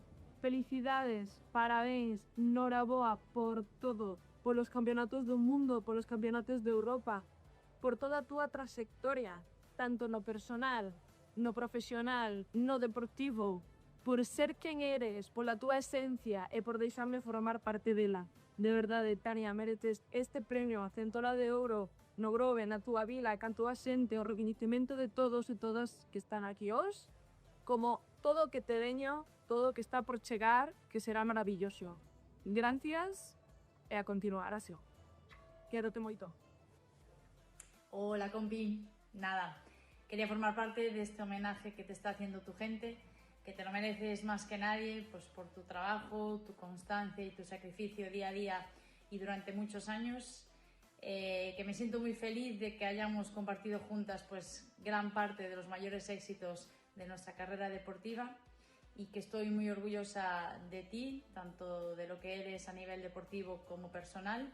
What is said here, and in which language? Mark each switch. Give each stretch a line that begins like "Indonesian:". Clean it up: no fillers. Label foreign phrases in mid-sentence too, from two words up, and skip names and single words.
Spanish: Felicidades,
Galician: parabéns, noraboa por todo,
Spanish: por los campeonatos del mundo, por los campeonatos de Europa, por toda tu trayectoria,
Galician: tanto no personal, no profesional, no deportivo, por ser quen eres, por la tua esencia e por deixarme formar parte dela. De verdade, Tania, mereces este premio a Centola de Ouro no Grove, na túa vila, e canto a xente, o recoñecemento de todos e todas que están aquí hoxe, como todo o que te deño, todo o que está por chegar, que será maravilloso. Gracias e a continuar así. Quédote moito.
Spanish: Hola, compi. Nada, quería formar parte de este homenaje que te está haciendo tu gente, que te lo mereces más que nadie, pues por tu trabajo, tu constancia y tu sacrificio día a día y durante muchos años. Que me siento muy feliz de que hayamos compartido juntas pues gran parte de los mayores éxitos de nuestra carrera deportiva y que estoy muy orgullosa de ti, tanto de lo que eres a nivel deportivo como personal.